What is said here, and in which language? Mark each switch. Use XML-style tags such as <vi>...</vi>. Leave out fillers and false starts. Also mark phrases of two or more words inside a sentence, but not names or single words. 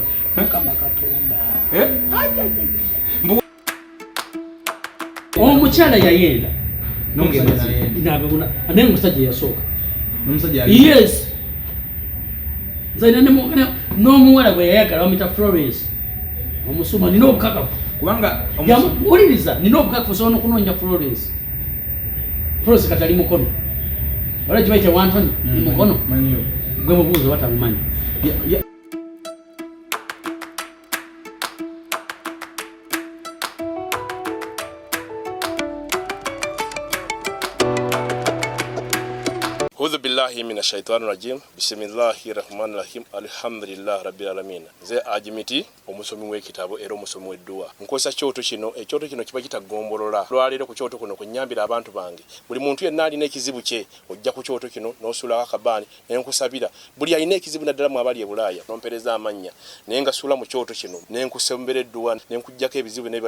<lg>mukama katonda omukyala yayenda naye omusajja yasooka yes zaina n'omuwala gwe yayagala bamuyita Florence omusumba nina obukakafu kubanga uliriza nina obukakafu sobola n'okunoonya Florence katali mukono wala gye bayita wantoni mukono gwe mubuuzo batamumanyi</lg> <ar>أعوذ بالله من الشيطان الرجيم بسم الله الرحمن الرحيم الحمد لله رب العالمين</ar> <lg>ze ajimiti omusomi w'ekitabo era omusomi w'edduwa nkozesa kyoto kino ekyoto kino kiba kitagombolola lwaleero ku kyoto kuno kunyambira abantu bange buli muntu yenna alina ekizibu kye ojja ku kyoto kino n'osuulako akabaani naye nkusabira buli alina ekizibu naddala mu abali e Bulaaya nompereza amannya naye nga suula mu kyoto kino ne nkusembera edduwa ne nkuggyako ebizibu n'ebiba</lg>